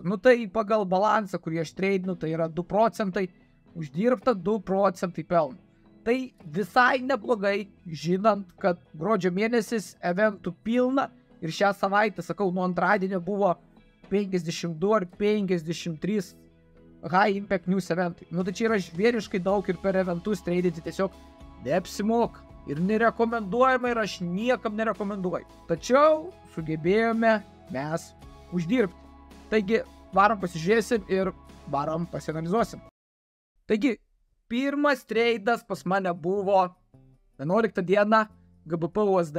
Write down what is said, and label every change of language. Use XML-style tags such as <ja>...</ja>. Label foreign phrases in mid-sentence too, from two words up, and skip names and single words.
<lt>Nu tai pagal balansą, kurį aš treidinu, tai yra 2 procentai, uždirbta 2 procentai pelno. Tai visai neblogai, žinant, kad gruodžio mėnesis eventų pilna ir šią savaitę, sakau, nuo antradienio buvo 52 ar 53</lt> <en>high impact news</en> <lt>eventai. Nu tai čia yra žvėriškai daug ir per eventus treidinti tiesiog neapsimoka. Ir nerekomenduojama ir aš niekam nerekomenduoju. Tačiau sugebėjome mes uždirbti. Taigi, varom pasižiūrėsim ir varom pasianalizuosim. Taigi, pirmas treidas pas mane buvo 11 dieną GBP USD.</lt>